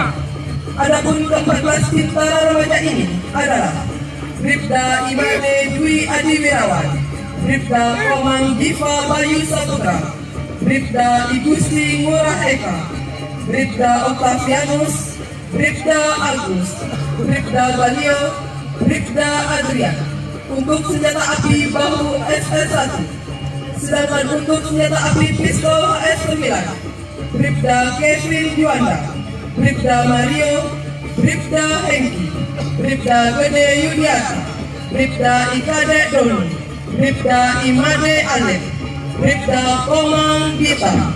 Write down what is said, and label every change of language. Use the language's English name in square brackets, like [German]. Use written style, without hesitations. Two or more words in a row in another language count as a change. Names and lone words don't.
[Indonesian] Adapun ke-14 bintara remaja ini adalah Bribda Imade Dwi Adi Wirawan, Bribda Komang Diva Bayu Saputra, Bribda Igusti Ngurah Eka, Bribda Octavianus, Bribda Agus, Bribda Balio, Bribda Adrian. Untuk senjata api bahu SS1, sedangkan untuk senjata api pistol S9, Bribda Kevin Juanda, Bribda Mario, Bribda Hengki, Bribda Gede Yudiata, Bribda Ikade Doni, Bribda Imade Alef, Bribda Komang Gita.